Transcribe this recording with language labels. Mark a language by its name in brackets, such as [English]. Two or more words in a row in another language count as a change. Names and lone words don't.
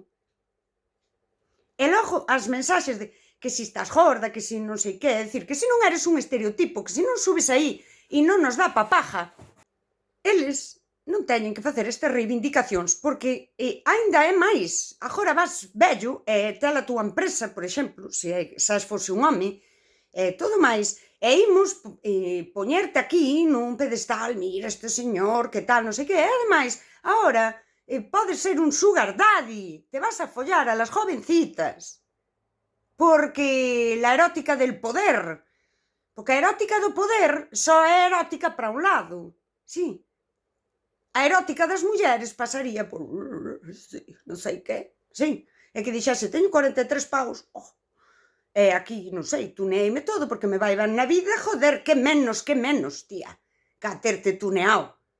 [Galician] E logo as mensaxes de que si estás gorda, que si non sei que, é dicir, que si non eres un estereotipo, que si non subes aí e non nos dá pa paja, eles non teñen que facer estas reivindicacións, porque aínda é máis. Agora vas vello e tel a túa empresa, por exemplo, se fose un home, todo máis, e imos poñerte aquí nun pedestal, mira este señor, que tal, non sei que, e ademais, agora podes ser un [English] sugar daddy, [Spanish] te vas a follar a las jovencitas, porque la erótica del poder, [Galician] porque a erótica do poder só é erótica para un lado, sí. A erótica das mulleres pasaría por non sei que, sí, e que dixese, teño 43 paus, e aquí, non sei, tuneeime todo, porque me vai ben na vida, joder, que menos, tía, que a terte tuneado.